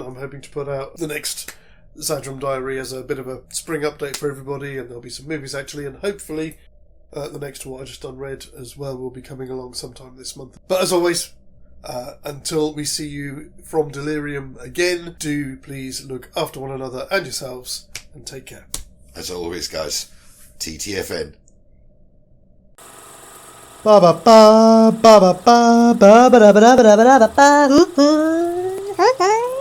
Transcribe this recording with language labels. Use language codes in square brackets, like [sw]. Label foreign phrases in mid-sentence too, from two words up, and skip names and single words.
[en] I'm hoping to put out the next Zadrum Diary as a bit of a spring update for everybody, and there'll be some movies actually, and hopefully the next What I Just Unread as well will be coming along sometime this month. But as always, until we see you from Delirium again, do please look after one another and yourselves, and take care. As always, guys, TTFN. Ba ba ba ba ba ba ba ba ba ba ba ba ba ba.